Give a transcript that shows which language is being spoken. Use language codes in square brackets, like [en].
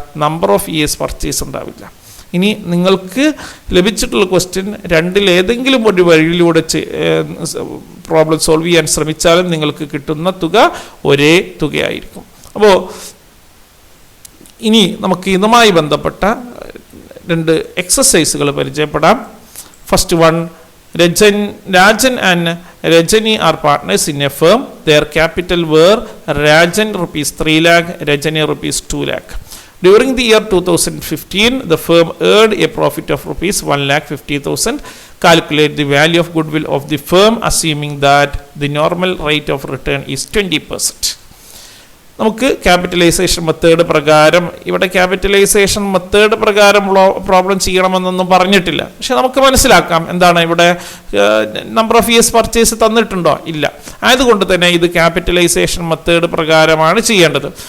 [ml] Number of years purchase ഉണ്ടാവില്ല. ഇനി നിങ്ങൾക്ക് ലഭിച്ചിട്ടുള്ള ക്വസ്റ്റ്യൻ 2-ൽ ഏതെങ്കിലും ഒരു വഴിയിലൂടെ പ്രോബ്ലം സോൾവ് ചെയ്യാൻ ശ്രമിച്ചാലും നിങ്ങൾക്ക് കിട്ടുന്ന തുക ഒരേ തുകയായിരിക്കും. അപ്പോൾ ഇനി നമുക്ക് ഇതുമായി ബന്ധപ്പെട്ട 2 എക്സസൈസുകൾ പരിചയപ്പെടാം. [en] First one, Rajan and Rajani are partners in a firm. Their capital were Rajan rupees 3 lakh, Rajani rupees 2 lakh. During the year 2015, the firm earned a profit of rupees 1,50,000. Calculate the value of goodwill of the firm, assuming that the normal rate of return is 20%. [ml] നമുക്ക് capitalisation method പ്രകാരം, ഇവിടെ capitalisation method പ്രകാരം problem ചെയ്യണമെന്നൊന്നും പറഞ്ഞിട്ടില്ല. പക്ഷെ നമുക്ക് മനസ്സിലാക്കാം എന്താണ് ഇവിടെ നമ്പർ ഓഫ് ഇയേഴ്സ് പർച്ചേസ് തന്നിട്ടുണ്ടോ? ഇല്ല. ആയതുകൊണ്ട് തന്നെ ഇത് ക്യാപിറ്റലൈസേഷൻ മെത്തേഡ് പ്രകാരമാണ് ചെയ്യേണ്ടത്.